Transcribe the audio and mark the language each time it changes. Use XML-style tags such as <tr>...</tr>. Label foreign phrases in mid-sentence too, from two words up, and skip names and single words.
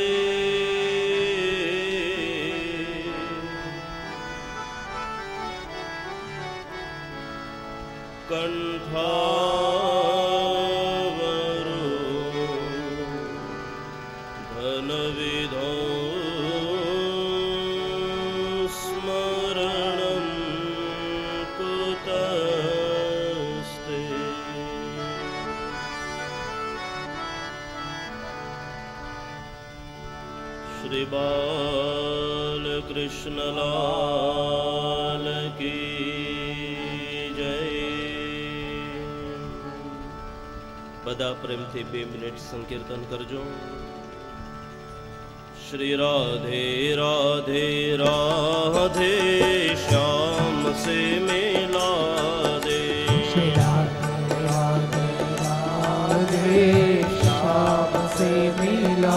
<sa>कण्ठावरो धनविधौ स्मरणं कुतस्ते।</sa> <hi>श्री बालकृष्णलाल की जय।</hi> <gu>બધા પ્રેમથી 2 મિનિટ સંકીર્તન કરજો।</gu> <hi>श्री राधे राधे राधे श्याम से मिला दे। श्री राधे राधे राधे श्याम से मिला।</hi>